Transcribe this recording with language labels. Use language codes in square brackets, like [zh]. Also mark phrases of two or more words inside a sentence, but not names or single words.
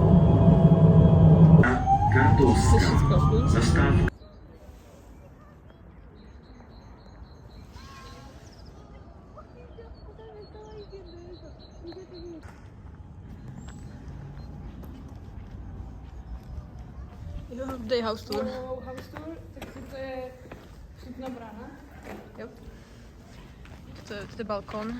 [sk] Kartovská zastávka. [en] Dej house tour. House tour, [sk] tak to je vstupná brána. Jo. To je balkón.